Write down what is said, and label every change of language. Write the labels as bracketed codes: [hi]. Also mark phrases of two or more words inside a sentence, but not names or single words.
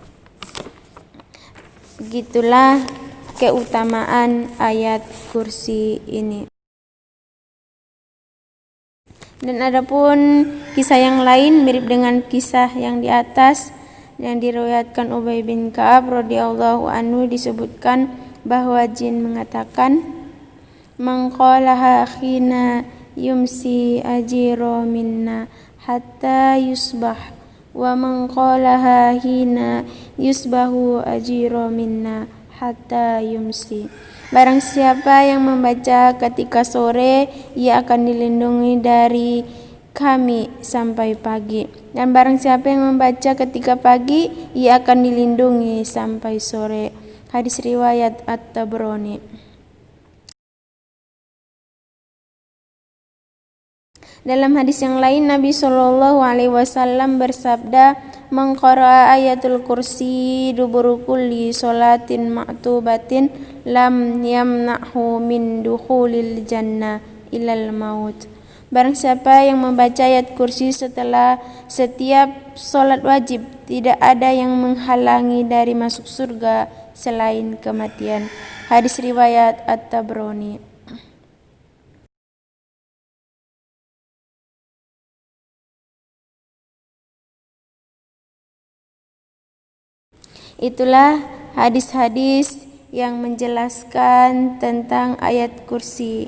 [id] Begitulah keutamaan ayat kursi ini. Dan adapun kisah yang lain mirip dengan kisah yang di atas yang diriwayatkan Ubay bin Ka'ab [ar] رضي الله عنه, [id] disebutkan bahwa jin mengatakan, [ar] "من قالها حين يمسي أجير منا حتى يصبح ومن قالها حين يصبح أجير منا حتى يمسي." [id] Barang siapa yang membaca ketika sore, ia akan dilindungi dari kami sampai pagi. Dan barang siapa yang membaca ketika pagi, ia akan dilindungi sampai sore. Hadis riwayat At-Tabrani. Dalam hadis yang lain, Nabi [ar] صلى الله عليه وسلم [id] bersabda, [ar] "من قرأ آية الكرسي دبر كل صلاة مكتوبة لم يمنعه من دخول الجنة إلا الموت." [id] Barang siapa yang membaca ayat kursi setelah setiap sholat wajib, tidak ada yang menghalangi dari masuk surga selain kematian. Hadis riwayat At-Tabrani. Itulah hadis-hadis yang menjelaskan tentang ayat kursi.